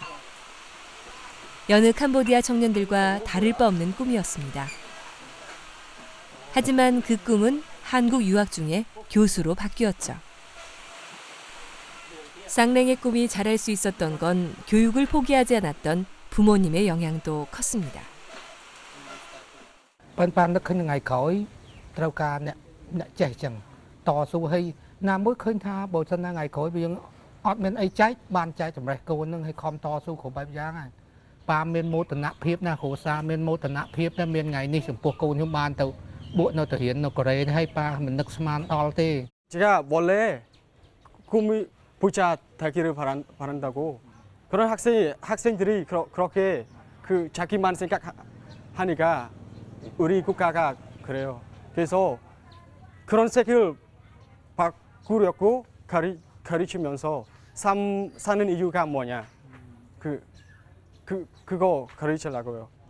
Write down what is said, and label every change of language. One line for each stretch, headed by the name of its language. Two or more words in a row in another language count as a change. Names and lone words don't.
Korean: 여느 캄보디아 청년들과 다를 바 없는 꿈이었습니다. 하지만 그 꿈은 한국 유학 중에 교수로 바뀌었죠. 쌍냉의 꿈이 자랄 수 있었던 건 교육을 포기하지 않았던 부모님의 영향도 컸습니다.
Khmer: ប៉ុន្តែនឹកឃើញថ្ងៃក្រោយត្រូវការអ្នកចេះចឹងតស៊ូឲ្យណាមួយឃើញថាបើសិនណាថ្ងៃក្រោយយើងអត់មានអីចែកបានចែកចម្រេះកូននឹងឲ្យខំតស៊ូគ្រប់បែបយ៉ាងហើយប៉ាមានមោទនភាពណាគ្រួសារមានមោទនភាពណាមានថ្ងៃនេះចំពោះកូនខ្ញុំបានទៅបួកនៅទៅរៀននៅកូរ៉េហើយប៉ាមិននឹកស្មានដល់ទេ
Korean: 제가 원래 꿈이 부자 되기를 바란다고 그런 학생들이 그렇게 그 자기만 생각하니까 우리 국가가 그래요. 그래서 그런 색을 바꾸려고 가르치면서 사는 이유가 뭐냐 그거 가르치려고요.